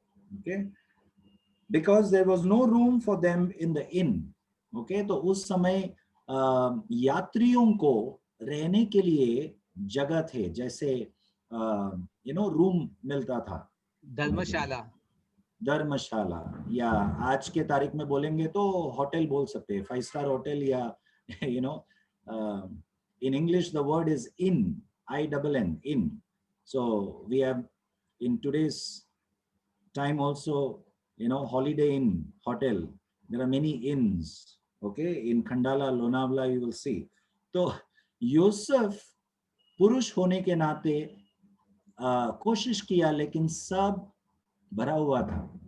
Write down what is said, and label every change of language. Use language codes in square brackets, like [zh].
[en] Okay, because there was no room for them in the inn. [hi] Okay, तो उस समय यात्रियों को रहने के लिए जगह थे, जैसे रूम मिलता था, धर्मशाला, या आज के तारीख में बोलेंगे तो होटल बोल सकते हैं, 5 स्टार होटल, या [en] in English the word is inn, INN, inn. So we have in today's time also, holiday inn, hotel. There are many inns, okay, in Khandala, Lonavala you will see. [hi] तो यूसुफ पुरुष होने के नाते कोशिश किया, लेकिन सब भरा हुआ था।